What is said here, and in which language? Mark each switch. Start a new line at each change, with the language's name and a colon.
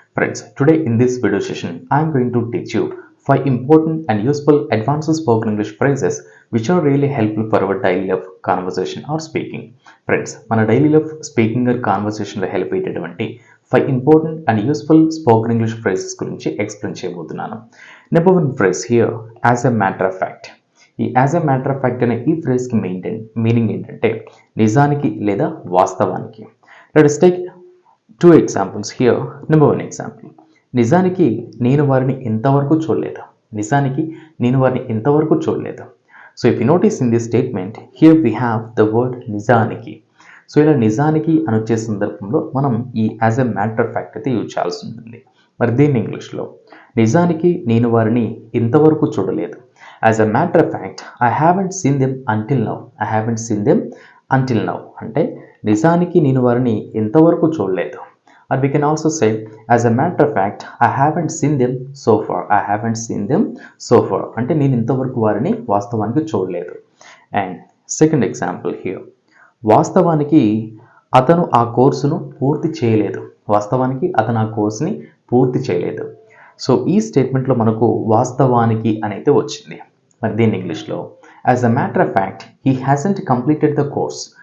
English: Friends, today in this video session, I'm going to teach you 5 important and useful advanced spoken English phrases which are really helpful for our daily life conversation or speaking. Friends, మన daily life speaking or conversation లో help అయ్యేటటువంటి 5 important and useful spoken English phrases గురించి explain చేయబోతున్నాను. Number 1 phrase here, as a matter of fact.
Telugu: ఈ
English: as a matter of fact
Telugu: అనే ఈ ఫ్రేజ్కి meaning ఏంటంటే నిజానికి లేదా వాస్తవానికి.
English: Let's take 2 examples here. Number 1 example,
Telugu: నిజానికి నేను వారిని ఇంతవరకు చూడలేదు. నిజానికి నేను వారిని ఇంతవరకు చూడలేదు.
English: So if you notice in this statement here we have the word నిజానికి.
Telugu: సో ఇలా నిజానికి అని వచ్చే సందర్భంలో మనం ఈ
English: as a matter of fact
Telugu: అయితే యూజ్ చేయాల్సి ఉంటుంది. మరి దీన్ని ఇంగ్లీష్లో నిజానికి నేను వారిని ఇంతవరకు చూడలేదు.
English: As a matter of fact, I haven't seen them until now. I haven't seen them until now.
Telugu: అంటే నిజానికి నేను వారిని ఇంతవరకు చూడలేదు.
English: Or we can also say, as a matter of fact, I haven't seen them so far. I haven't seen them so far.
Telugu: అంటే నేను ఇంతవరకు వారిని వాస్తవానికి చూడలేదు.
English: And second example here.
Telugu: వాస్తవానికి అతను ఆ కోర్సును పూర్తి చేయలేదు. వాస్తవానికి అతను ఆ కోర్సుని పూర్తి చేయలేదు. సో ఈ స్టేట్మెంట్లో మనకు వాస్తవానికి అనేది వచ్చింది. మరి దీని ఇంగ్లీష్లో
English: As a matter of fact he hasn't completed the course.